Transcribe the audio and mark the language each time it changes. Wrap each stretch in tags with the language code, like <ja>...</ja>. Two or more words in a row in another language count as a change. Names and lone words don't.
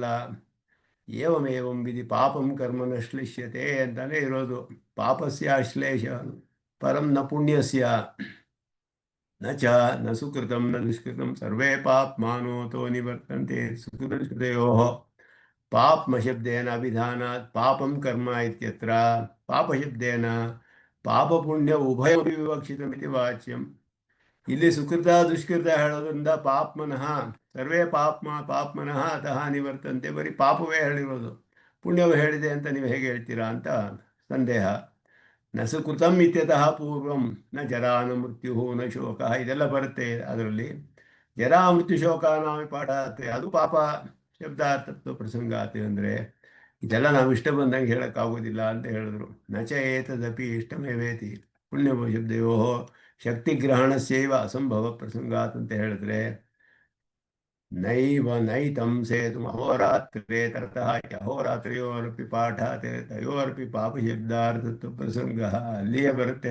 <sa>ಏವಮೇವಂ ವಿಧಿ ಪಾಪಂ ಕರ್ಮ ನ ಶ್ಲಿಷ್ಯತೆ</sa> <kn>ಅಂತಾನೆ ಇರೋದು.</kn> <sa>ಪಾಪಸ್ಯ ಅಶ್ಲೇಷ ಪರಂ ನ ಪುಣ್ಯಸ್ಯ ನ ಚ ನ ಸುಕೃತಂ ನ ದುಷ್ಕೃತಂ ಸರ್ವೇ ಪಾಪ್ಮಾನೋತೋ ನಿವರ್ತಂತೆ. ಸುಕೃತಯೋಃ ಪಾಪ್ಮಶಬ್ದೇನ ಅಭಿಧಾನಾತ್ ಪಾಪಂ ಕರ್ಮ ಇತ್ಯತ್ರ ಪಾಪಶಬ್ದೇನ ಪಾಪಪುಣ್ಯ ಉಭಯಮಪಿ ವಿವಕ್ಷಿತಮಿತಿ ವಾಚ್ಯಂ.</sa> <kn>ಇಲ್ಲಿ ಸುಕೃತ ದುಷ್ಕೃತ ಹೇಳೋದ್ರಿಂದ</kn> <sa>ಪಾಪ್ಮನಃ ಸರ್ವೇ ಪಾಪ್ಮನಃ ಅತಃ ನಿವರ್ತಂತೆ,</sa> <kn>ಬರೀ ಪಾಪವೇ ಹೇಳಿರೋದು, ಪುಣ್ಯವು ಹೇಳಿದೆ ಅಂತ ನೀವು ಹೇಗೆ ಹೇಳ್ತೀರಾ ಅಂತ ಸಂದೇಹ.</kn> <sa>ನ ಸುಕೃತಂ ಇತ್ಯತಃ ಪೂರ್ವಂ ನ ಜರಾ ನ ಮೃತ್ಯು ನ ಶೋಕ,</sa> <kn>ಇದೆಲ್ಲ ಬರುತ್ತೆ ಅದರಲ್ಲಿ. ಜರಾ ಮೃತ್ಯು ಶೋಕ ನಾವೇ ಪಾಠ ಆಗುತ್ತೆ, ಅದು</kn> <sa>ಪಾಪ ಶಬ್ದಾರ್ಥತ್ವ ಪ್ರಸಂಗಾತೆ</sa> <kn>ಅಂದರೆ ಇದೆಲ್ಲ ನಾವು ಇಷ್ಟ ಬಂದಂಗೆ ಹೇಳೋಕ್ಕಾಗೋದಿಲ್ಲ ಅಂತ ಹೇಳಿದ್ರು.</kn> <sa>ನಚ ಏತದಪಿ ಇಷ್ಟಮೇವೇತಿ ಪುಣ್ಯ ಶಬ್ದಯೋ ಶಕ್ತಿಗ್ರಹಣಸ್ಯೈವ ಅಸಂಭವ ಪ್ರಸಂಗಾತ್</sa> <kn>ಅಂತ ಹೇಳಿದ್ರೆ,</kn> <sa>ನೈವ ನೈತಂ ಸೇತು ಅಹೋರಾತ್ರೇ ತರತಃ ಅಹೋರಾತ್ರಿಯೋರಪಿ ಪಾಠ ತಯೋರಪಿ ಪಾಪಶಬ್ದಾರ್ಥತ್ವ ಪ್ರಸಂಗ</sa> <kn>ಅಲ್ಲಿಯೇ ಬರುತ್ತೆ.</kn>